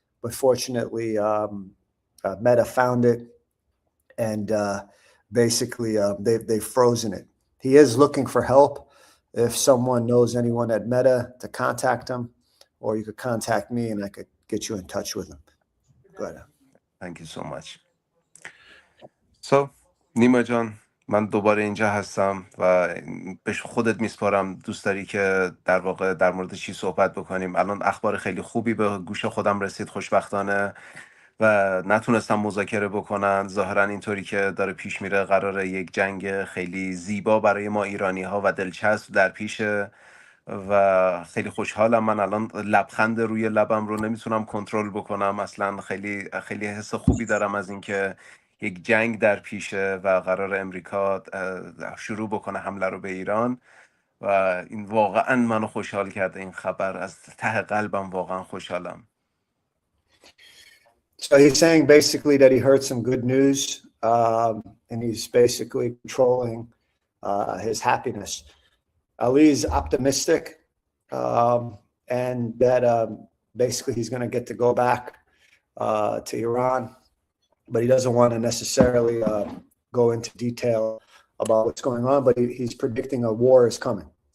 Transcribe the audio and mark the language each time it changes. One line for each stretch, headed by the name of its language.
English: But fortunately, Meta found it, and basically they've frozen it. He is looking for help. If someone knows anyone at Meta, to contact him, or you could contact me and I could get you in touch with him. Go ahead. Thank you so much.
Persian: So, نیما جان، من دوباره اینجا هستم و به خودت میسپارم. دوست داری که در واقع در مورد چی صحبت بکنیم؟ الان اخبار خیلی خوبی به گوش خودم رسید خوشبختانه و نتونستم مذاکره بکنن. ظاهرا اینطوری که داره پیش میره قراره یک جنگ خیلی زیبا برای ما ایرانی ها و دلچسب در پیشه و خیلی خوشحالم. من الان لبخند روی لبم رو نمیتونم کنترل بکنم اصلا. خیلی خیلی حس خوبی دارم از اینکه یک جنگ در پیشه و قرار امریکا شروع بکنه حمله رو به ایران و این واقعا منو خوشحال کرده. این خبر از ته قلبم واقعا خوشحالم.
English: So he's saying basically that he heard some good news, and he's basically controlling his happiness. Ali's optimistic, and that basically he's going to get to go back to Iran, but he doesn't want to necessarily go into detail about what's going on, but he's predicting a war is coming.